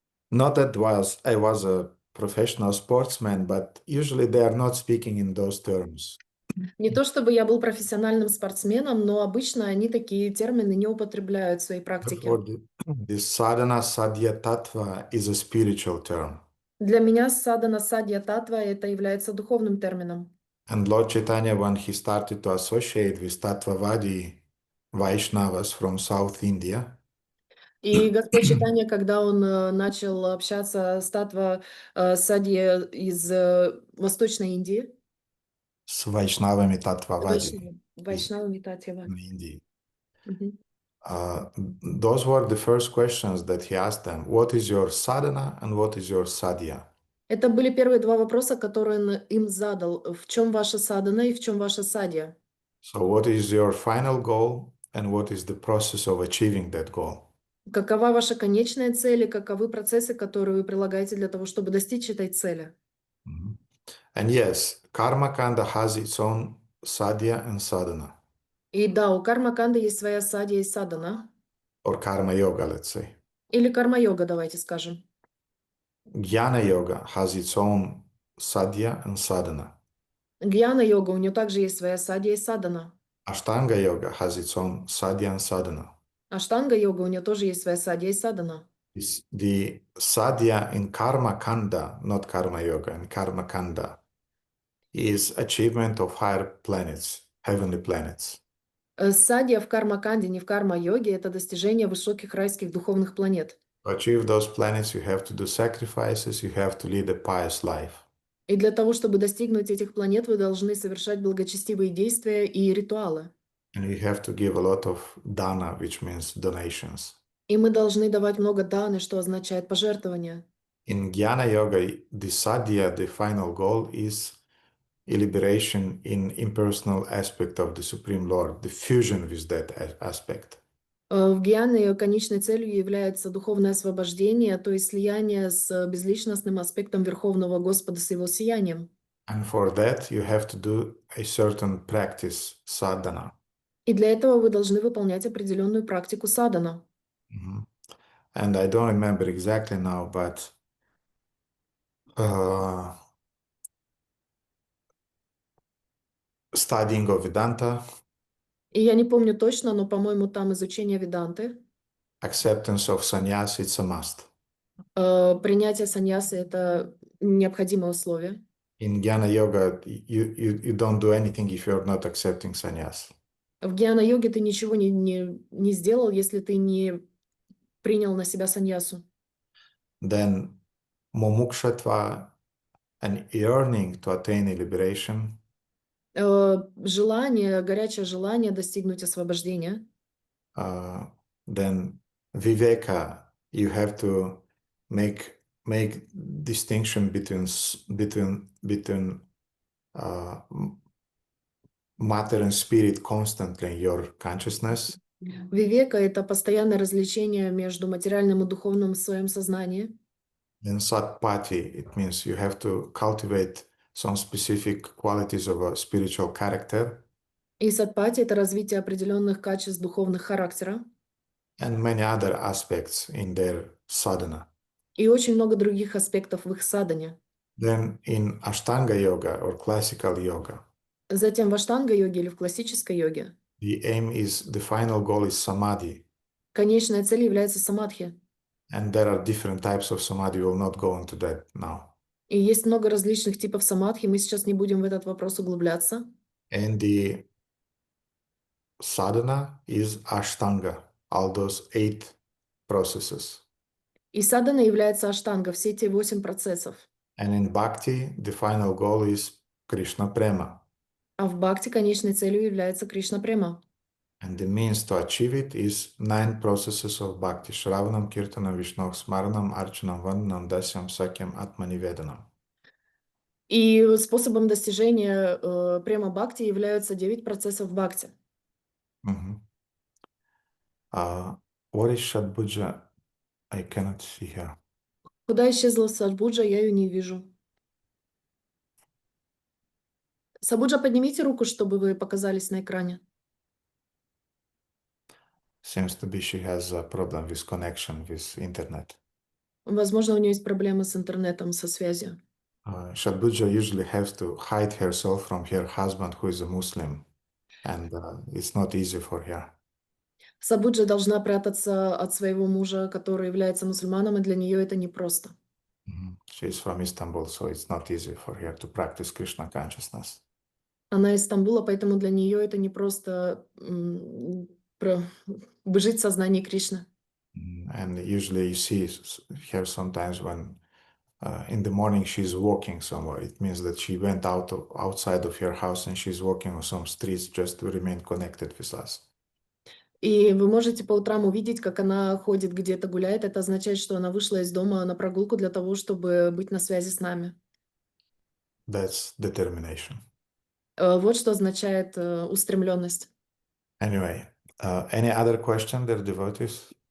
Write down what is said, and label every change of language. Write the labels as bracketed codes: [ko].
[en] Not that I was a professional sportsman, but usually they are not speaking in those terms. [ru] Не то чтобы я был профессиональным спортсменом, но обычно они такие термины не употребляют в своей практике. [en] This sadhana sadhya tattva is a spiritual term. [ru] Для меня садхана садья татва это является духовным термином. [en] And Lord Chaitanya, when he started to associate with Tattvavadi Vaishnavas from South India, [ru] И Господь Чайтанья, когда он начал общаться с Татва Садья из Восточной Индии, с Vaishnavami Tattvavadi Вайшнавами Татьява. [en] in India, those were the first questions that he asked them. What is your sadhana and what is your sadhya? [ru] Это были первые два вопроса, которые он им задал. В чем ваша садхана и в чем ваша садья? [en] So what is your final goal and what is the process of achieving that goal? [ru] Какова ваша конечная цель и каковы процессы, которые вы прилагаете для того, чтобы достичь этой цели? [en] And yes, Karma Kanda has its own sadhya and sadhana. [ru] И да, у карма-канды есть своя садья и садхана. [en] Or Karma Yoga, let's say. [ru] Или карма-йога, давайте скажем. [en] Jnana Yoga has its own sadhya and sadhana. [ru] Гьяна-йога, у нее также есть своя садья и садхана. [en] Ashtanga Yoga has its own sadhya and sadhana. [ru] Аштанга-йога, у нее тоже есть своя садья и садхана. [en] The sadhya in Karma Kanda, not Karma Yoga, in Karma Kanda, is achievement of higher planets, heavenly planets. [ru] Садья в карма-канде, не в карма-йоге, это достижение высоких райских духовных планет. [en] To achieve those planets, you have to do sacrifices, you have to lead a pious life. [ru] И для того, чтобы достигнуть этих планет, вы должны совершать благочестивые действия и ритуалы. [en] And you have to give a lot of dana, which means donations. [ru] И мы должны давать много даны, что означает пожертвования. [en] In Jnana Yoga, the sadhya, the final goal, is a liberation in impersonal aspect of the Supreme Lord, the fusion with that aspect. [ru] В гьяне конечной целью является духовное освобождение, то есть слияние с безличностным аспектом Верховного Господа с его сиянием. [en] And for that, you have to do a certain practice, sadhana. [ru] И для этого вы должны выполнять определенную практику садхана. [en] And I don't remember exactly now, but studying of Vedanta, [ru] И я не помню точно, но, по-моему, там изучение веданты. [en] acceptance of sannyas, it's a must. [ru] Принятие саньясы – это необходимое условие. [en] In Jnana Yoga, you don't do anything if you're not accepting sannyas. [ru] В гьяна-йоге ты ничего не сделал, если ты не принял на себя саньясу. [en] Then mumukshatva, an yearning to attain a liberation, [ru] Желание, горячее желание достигнуть освобождения. [en] then viveka, you have to make distinction between matter and spirit constantly in your consciousness. [ru] Вивека — это постоянное развлечение между материальным и духовным в своем сознании. [en] Then Satpati, it means you have to cultivate some specific qualities of a spiritual character [ru] И садпати — это развитие определенных качеств духовных характера. [en] and many other aspects in their sadhana. [ru] И очень много других аспектов в их садхане. [en] Then in Ashtanga yoga or classical yoga, [ru] Затем в аштанга-йоге или в классической йоге [en] the aim is, the final goal is samadhi. [ru] конечная цель является самадхи. [en] And there are different types of samadhi. We will not go into that now. [ru] И есть много различных типов самадхи, мы сейчас не будем в этот вопрос углубляться. [en] And the sadhana is Ashtanga, all those 8 processes. [ru] И садхана является аштанга, все эти 8 процессов. [en] And in bhakti, the final goal is Krishna prema. [ru] А в бхакти конечной целью является Кришна према. [en] And the means to achieve it is 9 processes of bhakti: Shravanam, Kirtanam, Vishnu Smaranam, Archanam, Vandanam, Dasyam, Sakyam, Atmanivedanam. [ru] И способом достижения према бхакти являются 9 процессов бхакти. [en] What is Shadbhuja? I cannot see here. [ru] Куда исчезла Садбуджа, я ее не вижу. Сабуджа, поднимите руку, чтобы вы показались на экране. [en] Seems to be she has a problem with connection with internet. [ru] Возможно, у нее есть проблемы с интернетом, со связью. [en] Shadbhuja usually has to hide herself from her husband, who is a Muslim, and it's not easy for her. [ru] Сабуджа должна прятаться от своего мужа, который является мусульманом, и для нее это непросто. [en] She is from Istanbul, so it's not easy for her to practice Krishna consciousness. [ru] Она из Стамбула, поэтому для нее это непросто жить в сознании Кришны. [en] And usually you see her sometimes when in the morning she's walking somewhere. It means that she went outside of her house and she's walking on some streets just to remain connected with us. [ru] И вы можете по утрам увидеть, как она ходит где-то гуляет. Это означает, что она вышла из дома на прогулку для того, чтобы быть на связи с нами. [en] That's determination. [ru] Вот что означает устремленность. [en] Anyway, any other question, dear devotees?